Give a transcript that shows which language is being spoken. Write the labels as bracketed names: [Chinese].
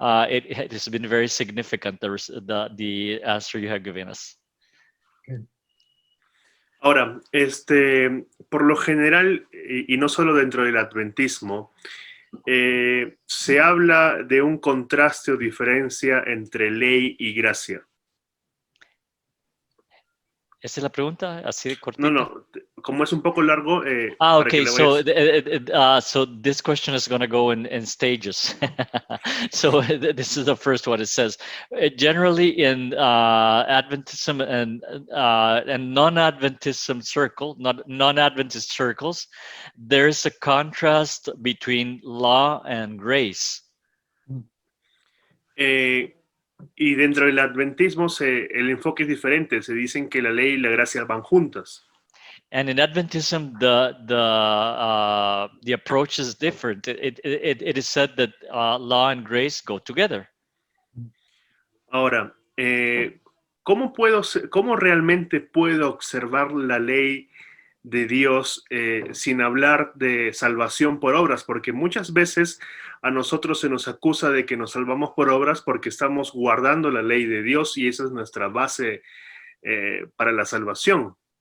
[English] It has been very significant, the answer you have given us. [Spanish] Ahora, por lo general, y no solo dentro del adventismo, se habla de un contraste o diferencia entre ley y gracia. ¿Esa es la pregunta? Así de cortita. No, como es un poco largo, para que Okay. le So, vayas... [English] so this question is going to go in stages. So this is the first one. It says, generally in Adventism and non-Adventism non-Adventist circles, there's a contrast between law and grace. [Spanish] Y dentro del adventismo el enfoque es diferente. Se dicen que la ley y la gracia van juntas. [English] And in Adventism, the approach is different. It is said that law and grace go together. [Spanish] Ahora, ¿cómo realmente puedo observar la ley de Dios sin hablar de salvación por obras? Porque muchas veces a nosotros se nos acusa de que nos salvamos por obras porque estamos guardando la ley de Dios y esa es nuestra base para la salvación.